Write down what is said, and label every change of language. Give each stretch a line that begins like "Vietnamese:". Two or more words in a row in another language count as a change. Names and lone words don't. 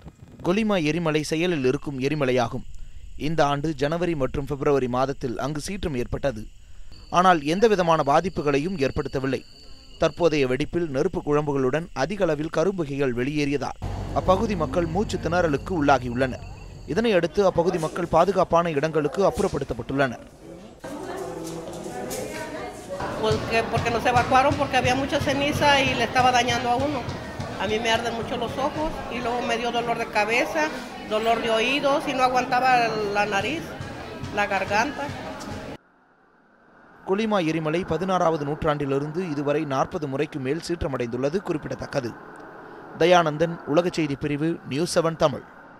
Tamil: கொலிமா எரிமலை செயலில் இருக்கும் எரிமலையாகும். இந்த ஆண்டு ஜனவரி மற்றும் பிப்ரவரி மாதத்தில் அங்கு சீற்றம் ஏற்பட்டது. ஆனால் எந்தவிதமான பாதிப்புகளையும் ஏற்படுத்தவில்லை. தற்போதைய வெடிப்பில் நெருப்பு குழம்புகளுடன் அதிக அளவில் கரும்புகைகள் வெளியேறியதால் அப்பகுதி மக்கள் மூச்சு திணறலுக்கு உள்ளாகியுள்ளனர். இதனையடுத்து அப்பகுதி மக்கள் பாதுகாப்பான இடங்களுக்கு அப்புறப்படுத்தப்பட்டுள்ளனர்.
Spanish: Porque nos evacuaron porque había mucha ceniza y le estaba dañando a uno. A mí me arden mucho los ojos y luego me dio dolor de cabeza, dolor de oídos y no aguantaba la nariz, la garganta.
Tamil: கொலிமா எரிமலை 16வது நூற்றாண்டிலிருந்து இதுவரை 40 முறைக்கு மேல் சீற்றமடைந்துள்ளது குறிப்பிடத்தக்கது. தயானந்தன், உலக செய்தி பிரிவு, நியூஸ் 7 தமிழ்.